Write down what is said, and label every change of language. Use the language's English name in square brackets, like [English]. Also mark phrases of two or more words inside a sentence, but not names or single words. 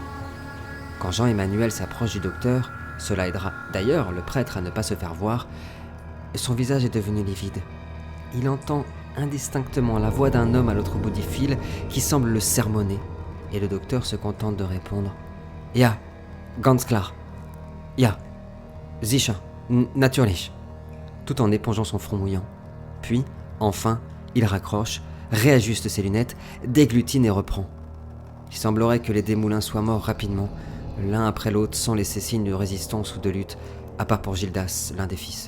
[French] Quand Jean-Emmanuel s'approche du docteur, cela aidera d'ailleurs le prêtre à ne pas se faire voir, son visage est devenu livide. Il entend indistinctement la voix d'un homme à l'autre bout du fil qui semble le sermonner, et le docteur se contente de répondre « [German] Ja, ganz klar. Ja, sicher, natürlich », [French] tout en épongeant son front mouillant. Puis, enfin, il raccroche, réajuste ses lunettes, déglutine et reprend. Il semblerait que les Desmoulins soient morts rapidement, l'un après l'autre sans laisser signe de résistance ou de lutte, à part pour Gildas, l'un des fils.